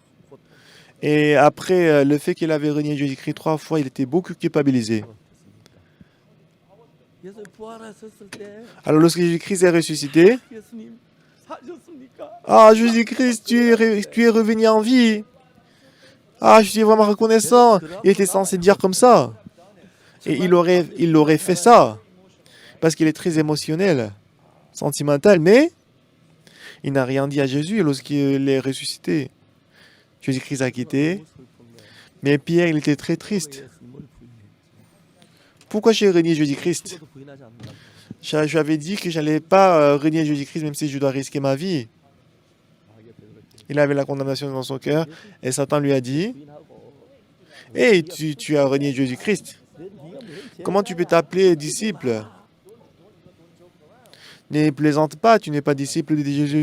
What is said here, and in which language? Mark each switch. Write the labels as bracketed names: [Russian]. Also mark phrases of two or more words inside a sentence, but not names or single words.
[French] Et après le fait qu'il avait renié Jésus-Christ 3 fois, il était beaucoup culpabilisé. [Korean] 예수님 부활하셨을 때 [French] Alors lorsque Jésus-Christ est ressuscité, [Korean] 예수님 사셨습니까? [French] ah Jésus-Christ, tu es revenu en vie. Ah, je suis vraiment reconnaissant. Il était censé dire comme ça. Et il aurait fait ça. Parce qu'il est très émotionnel, sentimental, mais il n'a rien dit à Jésus lorsqu'il est ressuscité. Jésus-Christ a quitté, mais Pierre, il était très triste. Pourquoi j'ai renié Jésus-Christ? [Korean] 부인하지 않는다. [French] Je lui avais dit que je n'allais pas renier Jésus-Christ même si je dois risquer ma vie. Il avait la condamnation dans son cœur et Satan lui a dit, « Hey, tu as renié Jésus-Christ. Comment tu peux t'appeler disciple? Ne plaisante pas, tu n'es pas disciple de Jésus.